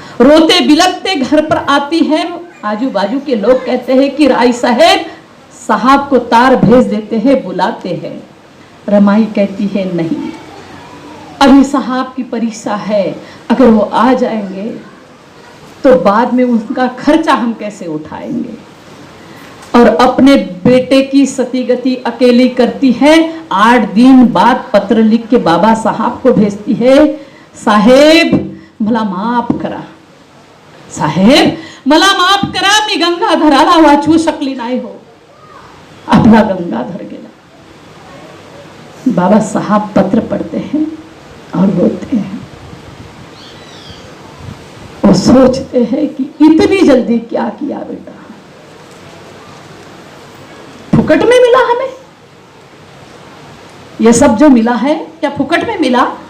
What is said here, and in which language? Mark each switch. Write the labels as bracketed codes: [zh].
[hi] रोते बिलखते घर पर आती है, आजू बाजू के लोग कहते हैं कि राय साहब को तार भेज देते हैं, बुलाते हैं। रमाई कहती है नहीं, अभी साहब की परीक्षा है, अगर वो आ जाएंगे तो बाद में उनका खर्चा हम कैसे उठाएंगे। और अपने बेटे की सती गति अकेली करती है। 8 दिन बाद पत्र लिख के बाबा साहब को भेजती है, [mr] साहेब मला माफ करा, साहेब मला माफ करा, मी गंगाधराला वाचवू शकली नाही हो। आपला गंगाधर गेला। [hi] बाबा साहब पत्र पढ़ते हैं और बोलते हैं, वो सोचते हैं कि इतनी जल्दी क्या किया बेटा, फुकट में मिला हमें ये सब जो मिला है, क्या फुकट में मिला।